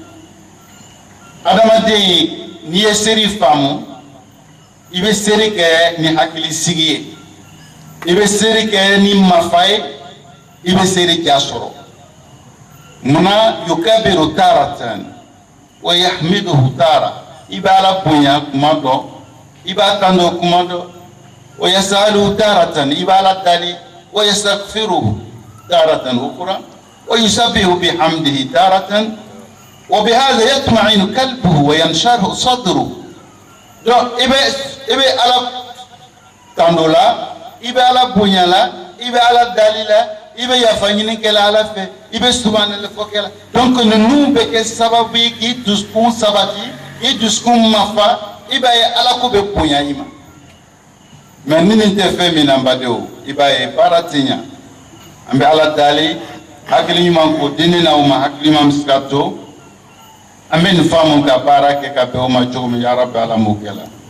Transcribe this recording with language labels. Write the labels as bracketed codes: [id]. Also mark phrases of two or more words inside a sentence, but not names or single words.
[bm] adamaden n'i ye seri faamu i bɛ seri kɛ ni hakili sigi ye i bɛ seri kɛ ni mafa ye i bɛ seri ja sɔrɔ munna [ar] يكبره تارة ويحمده تارة [bm] i bɛ ala bonya kuma dɔ i b'a tando kuma dɔ [ar] ويسأله تارة [bm] i b'a ala dali [ar] ويستغفره تارة أخرى ويسبحه بحمده تارة وبهذا يطمئن قلبه وينشرح صدره donc [bm] i bɛ ala tando la i bɛ ala bonya la i bɛ ala dali la i bɛ yafa ɲini kɛla ala fɛ i bɛ subhanallah fɔ kɛla donc ninnu bɛ kɛ sababu ye k'i dusukun sabati i dusukun mafa i b'a ye ala ko bɛ bonya i ma mais ni nin tɛ fɛn min na n badenw i b'a ye baara tɛ ɲa an bɛ ala dali hakili ɲuman ko di ne n'aw ma hakili ɲuman bɛ se ka to amen famu ka baraka ka be o ma jogo [ar] يا رب [bm] ala mukela